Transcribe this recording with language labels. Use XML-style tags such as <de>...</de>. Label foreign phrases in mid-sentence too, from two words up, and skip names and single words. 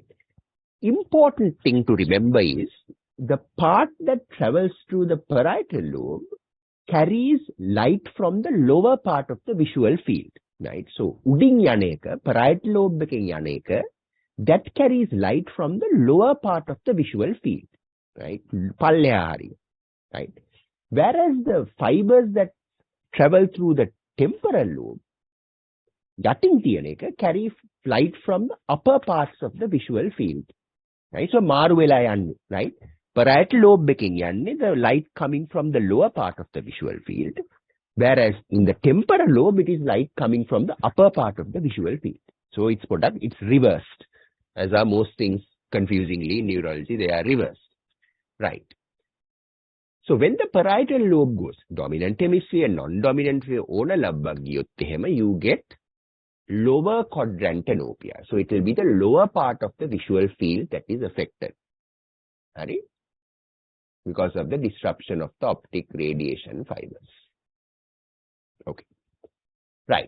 <en>Important thing to remember is the part that travels through the parietal lobe carries light from the lower part of the visual field, right? So</en> <si>උඩින් යනෙක,</si> <en>parietal lobe</en> <si>එකෙන් යනෙක,</si> <en>that carries light from the lower part of the visual field, right?</en> <si>පල්ලෙහා හරිය,</si> <en>right? Whereas the fibers that travel through the temporal lobe</en> <si>යටින් තියෙන එක</si> <en>carry light from the upper parts of the visual field, right?</en> <si>So මාරු වෙලා යන්නේ,</si> <en>right? Parietal lobe</en> <si>එකෙන් යන්නේ</si> <en>the light coming from the lower part of the visual field, whereas in the temporal lobe it is light coming from the upper part of the visual field. So it's reversed, as are most things confusingly in neurology, they are reversed, right? So when the parietal lobe goes dominant hemisphere, non-dominant hemisphere,</en> <si>ඕන ලබ්බක් ගියොත් එහෙම</si> <en>you get lower quadrantanopia. So it will be the lower part of the visual field that is affected, right? Because of the disruption of the optic radiation fibers. Okay. Right.</en>